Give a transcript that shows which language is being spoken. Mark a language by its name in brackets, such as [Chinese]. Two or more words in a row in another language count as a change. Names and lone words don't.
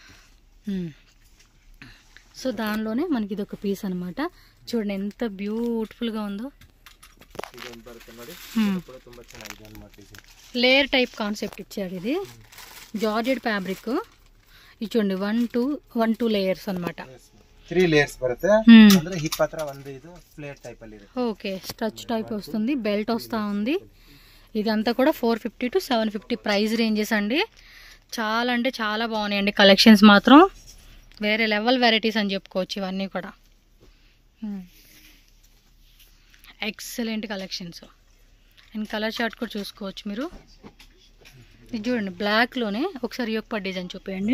[Telugu] సో దానిలోనే మనకి ఇది ఒక పీస్ అన్నమాట చూడండి ఎంత బ్యూటిఫుల్ గా ఉందో [English] layer type concept [Telugu] ఇచ్చాడు ఇది [English] georgette fabric [Telugu] ఇది చూడండి 1 2 లేయర్స్ అన్నమాట [Kannada] 3 లేయర్స్ బರುತ್ತೆ ಅಂದ್ರೆ ಹಿಪ್ ಹತ್ರ ಒಂದು ಇದು [English] pleat type [Kannada] ಅಲ್ಲಿ ಇರುತ್ತೆ [Telugu] ఓకే [English] stretch type [Telugu] వస్తుంది బెల్ట్ వస్తా ఉంది ఇదంతా కూడా [English] 450 to 750 price ranges [Telugu] అండి చాలా అంటే చాలా బాగున్నాయండి కలెక్షన్స్ మాత్రం వేరే లెవెల్ వెరైటీస్ అని చెప్పుకోవచ్చు ఇవన్నీ కూడా [English] excellent collections and colour chart [Telugu] కూడా చూసుకోవచ్చు మీరు ఇది చూడండి బ్లాక్ లోనే ఒకసారి యొక్క డిజైన్ చూపేయండి